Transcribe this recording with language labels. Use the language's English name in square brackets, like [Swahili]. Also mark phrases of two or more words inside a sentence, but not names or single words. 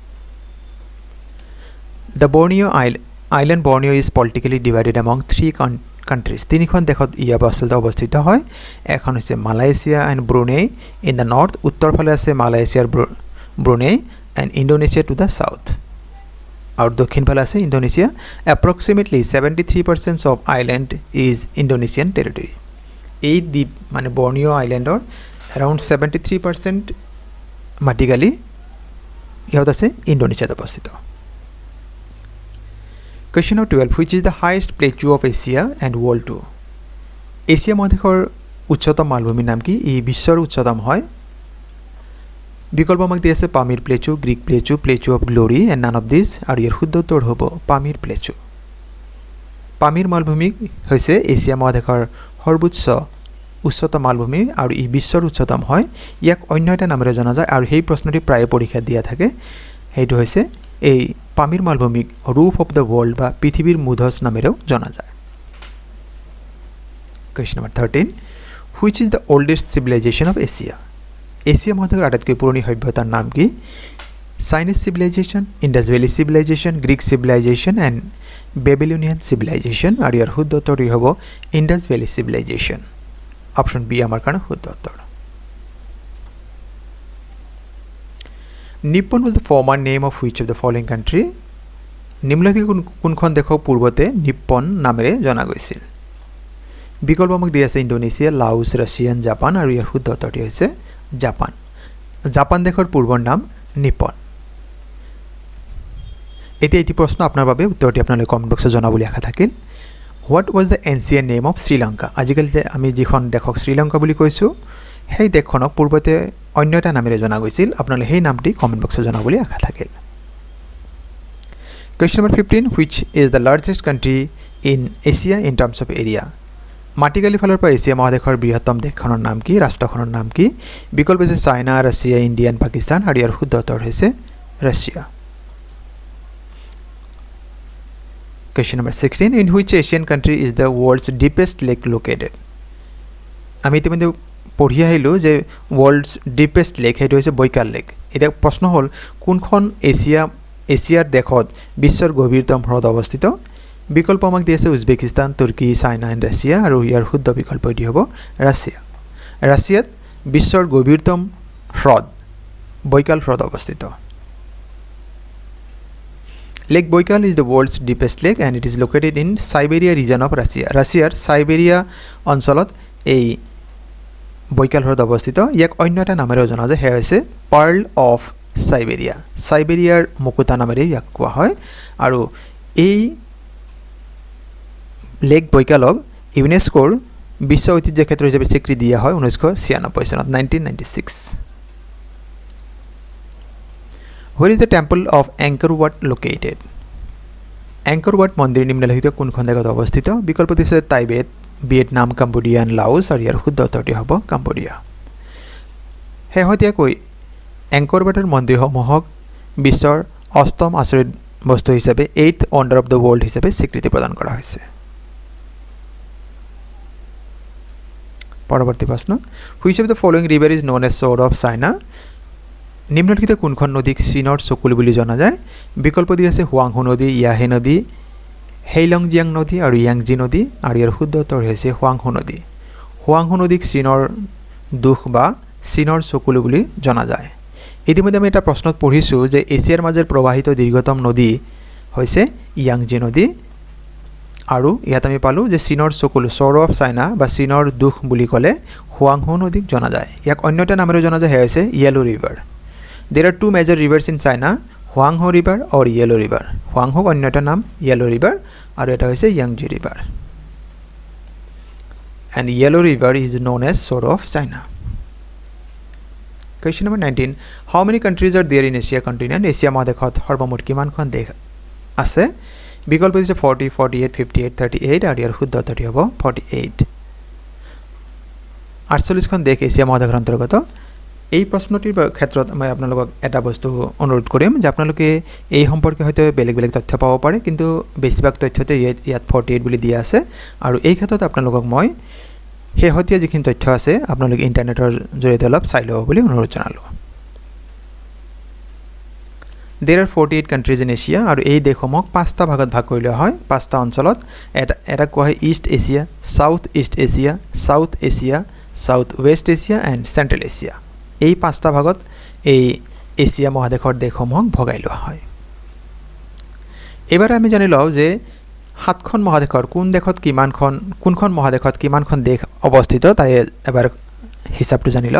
[English] The Borneo island Borneo is politically divided among 3 countries [Assamese] তিনিখন দেশত ইয়া আচলতে অৱস্থিত হয় এখন হৈছে মালয়েছিয়া [English] and Brunei in the north [Assamese] উত্তৰ ফালে আছে মালয়েছিয়াৰ ব্ৰুনেই [English] and Indonesia to the south [Assamese] আৰু দক্ষিণ ফালে আছে ইণ্ডোনেছিয়া [English] approximately 73% of island is Indonesian territory [Assamese] এই দ্বীপ মানে বৰ্নিঅ আইল্যান্ডৰ এৰাউণ্ড 73% মাটিকালি ইহঁত আছে ইণ্ডোনেছিয়াত অৱস্থিত [English] Question number 12 which is the highest plateau of Asia and world too [Assamese] এছিয়া মহাদেশৰ উচ্চতম মালভূমিৰ নাম কি ই বিশ্বৰ উচ্চতম হয় বিকল্প আমাক দিয়া আছে পামিৰ প্লেচু গ্ৰীক [English] plateau plateau of glory and none of this [Assamese] আৰু ইয়াৰ শুদ্ধ উত্তৰ হ'ব পামিৰ প্লেচু পামিৰ মালভূমি হৈছে এছিয়া মহাদেশৰ সৰ্বোচ্চ উচ্চতম মালভূমি আৰু ই বিশ্বৰ উচ্চতম হয় ইয়াক অন্য এটা নামেৰে জনা যায় আৰু সেই প্ৰশ্নটি প্ৰায় পৰীক্ষাত দিয়া থাকে সেইটো হৈছে এই পামিৰ মালভূমিক রুফ [English] of the world [Assamese] বা পৃথিবীর মুধস নামেৰেও জনা যায় [English] Question number 13 which is the oldest civilization of Asia [Assamese] এছিয়া মহাদেশৰ আটাইতকৈ পুৰণি সভ্যতাৰ নাম কি [English] Chinese civilization Indus Valley civilization Greek civilization and Babylonian civilization [Assamese] আৰু ইয়াৰ শুদ্ধ উত্তৰটি হ'ব [English] Indus Valley civilization option B [Assamese] আমাৰ কাৰণে শুদ্ধ উত্তৰ [English] Nippon was the former name of which of the following country? [Assamese] নিম্নলিখিত কোনখন দেশক পূৰ্বতে নিপ্পন নামেৰে জনা গৈছিল বিকল্প আমাক দিয়া আছে ইণ্ডোনেছিয়া লাওছ ৰাছিয়ান জাপান আৰু ইয়াৰ শুদ্ধ উত্তৰটি হৈছে জাপান জাপান দেশৰ পূৰ্বৰ নাম নিপ্পন এতিয়া এটি প্ৰশ্ন আপোনাৰ বাবে উত্তৰটি আপোনালোকে কমেণ্ট বক্সত জনাবলৈ আশা থাকিল [English] What was the ancient name of Sri Lanka [Assamese] আজিকালি যে আমি যিখন দেশক শ্ৰীলংকা বুলি কৈছোঁ সেই দেশখনক পূৰ্বতে অন্য এটা নামেৰে জনা গৈছিল আপোনালোকে সেই নামটি কমেণ্ট বক্সত জনাবলৈ আশা থাকিল [English] Question number 15 which is the largest country in Asia in terms of area [Assamese] মাটিকালি ফালৰ পৰা এছিয়া মহাদেশৰ বৃহত্তম দেশখনৰ নাম কি ৰাষ্ট্ৰখনৰ নাম কি বিকল্প আছে চাইনা ৰাছিয়া ইণ্ডিয়া এণ্ড পাকিস্তান আৰু ইয়াৰ শুদ্ধ উত্তৰ হৈছে ৰাছিয়া [English] Question number 16 in which Asian country is the world's deepest lake located [Assamese] আমি ইতিমধ্যে পঢ়ি আহিলোঁ যে [English] world's deepest lake [Assamese] সেইটো হৈছে বৈকাল লেক এটা প্ৰশ্ন হ'ল কোনখন এছিয়াৰ দেশত বিশ্বৰ গভীৰতম হ্ৰদ অৱস্থিত বিকল্প আমাক দিয়া আছে উজবেকিস্তান তুৰ্কী চাইনা এণ্ড ৰাছিয়া আৰু ইয়াৰ শুদ্ধ বিকল্প এটি হ'ব ৰাছিয়া ৰাছিয়াত বিশ্বৰ গভীৰতম হ্ৰদ বৈকাল হ্ৰদ অৱস্থিত [English] Lake Baikal is the world's deepest lake and it is located in Siberia region of Russia [Assamese] ৰাছিয়াৰ সাইবেৰিয়া অঞ্চলত এই বৈকাল হ্ৰদ অৱস্থিত ইয়াক অন্য এটা নামেৰে জনা যায় সেয়া হৈছে [English] Pearl of Siberia [Assamese] সাইবেৰিয়াৰ মুকুতা নামেৰে ইয়াক কোৱা হয় আৰু এই লেক বৈকালক ইউনেস্কোৰ বিশ্ব ঐতিহ্য ক্ষেত্ৰ হিচাপে স্বীকৃতি দিয়া হয় 1996 চনত 1996 [English] Where is the temple of Angkor Wat located? [Assamese] Angkor Wat মন্দিৰ নিম্নলিখিত কোনখন দেশত অৱস্থিত বিকল্প দিছে টাইবেট ভিয়েটনাম কম্বোডিয়া এণ্ড লাওছ আৰু ইয়াৰ শুদ্ধ উত্তৰটি হ'ব কম্বোডিয়া শেহতীয়াকৈ এংকৰ ৱাটৰ মন্দিৰসমূহক বিশ্বৰ অষ্টম আচৰিত বস্তু হিচাপে [English] 8th wonder of the world [Assamese] হিচাপে স্বীকৃতি প্ৰদান কৰা হৈছে পৰৱৰ্তী প্ৰশ্ন [English] Which of the following river is known as sword of China? [Assamese] নিম্নলিখিত কোনখন নদীক চীনৰ চকুলো বুলি জনা যায় বিকল্প দি আছে হুৱাংহু নদী ইয়াহে নদী হেইলংজিয়াং নদী আৰু ইয়াংজি নদী আৰু ইয়াৰ শুদ্ধ উত্তৰ হৈছে হুৱাংহু নদীক চীনৰ দুখ বা চীনৰ চকুলো বুলি জনা যায় ইতিমধ্যে আমি এটা প্ৰশ্নত পঢ়িছোঁ যে এছিয়াৰ মাজেৰে প্ৰবাহিত দীৰ্ঘতম নদী হৈছে ইয়াংজি নদী আৰু ইয়াত আমি পালোঁ যে চীনৰ চকুলো [English] sword of China [Assamese] বা চীনৰ দুখ বুলি ক'লে হুৱাংহু নদীক জনা যায় ইয়াক অন্য এটা নামেৰে জনা যায় সেয়া হৈছে Yellow River [English] There are two major rivers in China, Huanghe River or Yellow River. [Assamese] Huanghe অন্য এটা নাম Yellow River আৰু এটা হৈছে Yangtze River. [English] And Yellow River is known as sword of China. Question number 19. How many countries are there in Asia continent? [Assamese] Asia মহাদেশত সৰ্বমুঠ কিমানখন দেশ আছে? বিকল্প দিছে 40, 48, 58, 38 আৰু ইয়াৰ শুদ্ধ উত্তৰটি হ'ব 48. 48খন দেশ এছিয়া মহাদেশৰ অন্তৰ্গত. এই প্ৰশ্নটিৰ ক্ষেত্ৰত মই আপোনালোকক এটা বস্তু অনুৰোধ কৰিম যে আপোনালোকে এই সম্পৰ্কে হয়তো বেলেগ বেলেগ তথ্য পাব পাৰে, কিন্তু বেছিভাগ তথ্যতে ইয়াত 48 বুলি দিয়া আছে আৰু এই ক্ষেত্ৰত আপোনালোকক মই শেহতীয়া যিখিনি তথ্য আছে আপোনালোকে ইণ্টাৰনেটৰ জৰিয়তে অলপ চাই ল'ব বুলি অনুৰোধ জনালোঁ. [English] There are 48 countries in Asia [Assamese] আৰু এই দেশসমূহক 5টা ভাগত ভাগ কৰি লোৱা হয়, 5টা অঞ্চলত. এটা কোৱা হয় ইষ্ট এছিয়া, সাউথ ইষ্ট এছিয়া, সাউথ এছিয়া, সাউথ ৱেষ্ট এছিয়া এণ্ড চেণ্ট্ৰেল এছিয়া. এই 5টা ভাগত এই এছিয়া মহাদেশৰ দেশসমূহক ভগাই লোৱা হয়. এবাৰ আমি জানি লওঁ যে 7খন মহাদেশৰ কোনখন মহাদেশত কিমানখন দেশ অৱস্থিত তাৰে এবাৰ হিচাপটো জানি লওঁ.